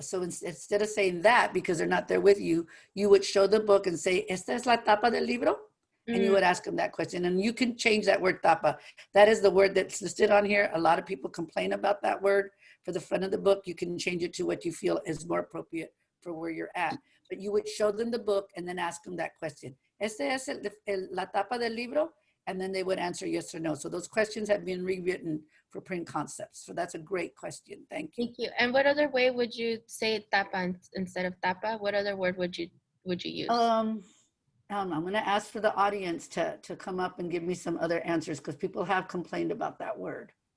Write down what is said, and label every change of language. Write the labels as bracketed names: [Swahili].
[English] So instead of saying that, because they're not there with you, you would show the book and say, [Spanish] ¿Esta es la tapa del libro? [English] And you would ask them that question. And you can change that word tapa. That is the word that's listed on here. A lot of people complain about that word for the front of the book. You can change it to what you feel is more appropriate for where you're at. But you would show them the book and then ask them that question. [Spanish] ¿Este es la tapa del libro? [English] And then they would answer yes or no. So those questions have been rewritten for print concepts. So that's a great question. Thank you. Thank you. And what other way would you say tapa instead of tapa? What other word would you use? I'm going to ask for the audience to come up and give me some other answers, because people have complained about that word.